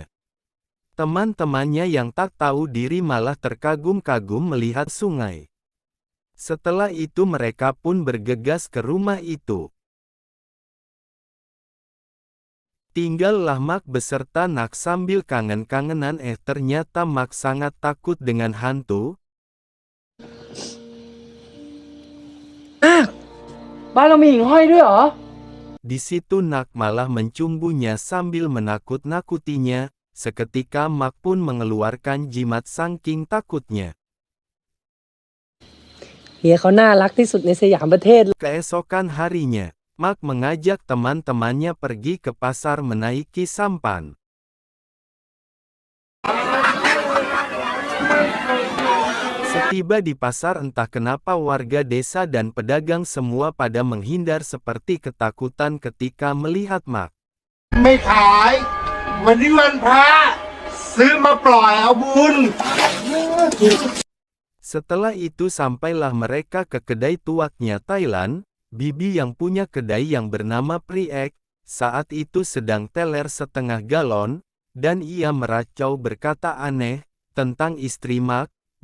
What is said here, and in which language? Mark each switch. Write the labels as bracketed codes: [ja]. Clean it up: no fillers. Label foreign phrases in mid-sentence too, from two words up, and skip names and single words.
[id] Teman-temannya yang tak tahu diri malah terkagum-kagum melihat sungai. Setelah itu mereka pun bergegas ke rumah itu. Tinggallah Mak beserta Nak sambil kangen-kangenan ternyata Mak sangat takut dengan hantu. [th] บ้านเรามีหิ่งห้อยด้วยเหรอ [id] Di situ Nak malah mencumbunya sambil menakut-nakutinya, seketika Mak pun mengeluarkan jimat saking takutnya. [th] เฮียเขาน่ารักที่สุดในสยามประเทศ [id] Keesokan harinya, Mak mengajak teman-temannya pergi ke pasar menaiki sampan. Setiba di pasar entah kenapa warga desa dan pedagang semua pada menghindar seperti ketakutan ketika melihat Mak. [th] ไม่ขายวันนี้วันพระซื้อมาปล่อยเอาบุญ [id] Setelah itu sampailah mereka ke kedai tuaknya Thailand, bibi yang punya kedai yang bernama Priek, saat itu sedang teler setengah galon, dan ia meracau berkata aneh, tentang istri Mak.